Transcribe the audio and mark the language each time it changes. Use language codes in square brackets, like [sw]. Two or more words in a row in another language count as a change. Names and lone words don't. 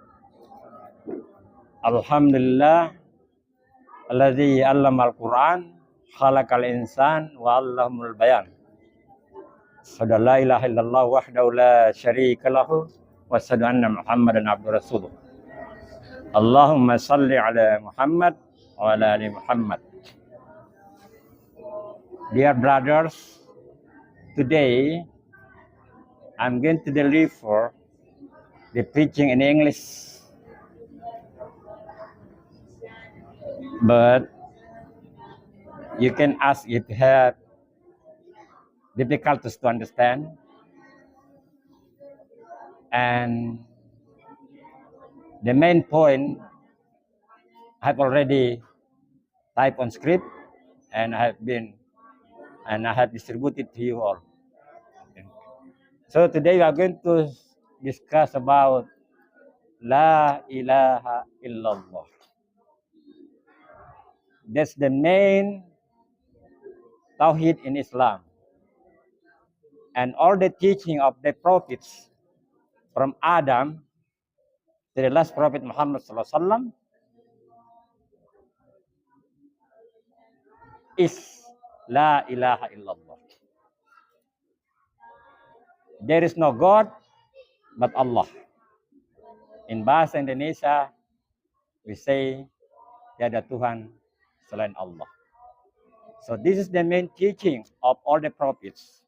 [ar] الحمد لله الذي علم القرآن خلق الإنسان وعلم البيان. أشهد أن لا إله إلا الله وحده لا شريك له وأشهد أن محمدا عبده ورسوله. اللهم صل على محمد وعلى آل محمد. [en] Dear brothers, today I'm going to deliver the preaching in English, but you can ask if you have difficulties to understand, and the main point I've already typed on script and I have distributed to you all. So today we are going to discuss about [ar] لا إله إلا الله. [en] That's the main Tawhid in Islam. And all the teaching of the prophets from Adam to the last prophet Muhammad [ar] صلى الله عليه وسلم [en] is [ar] لا إله إلا الله. [en] There is no God but Allah. In [id] bahasa Indonesia, [en] we say, [id] tiada Tuhan selain Allah. [en] So this is the main teaching of all the prophets.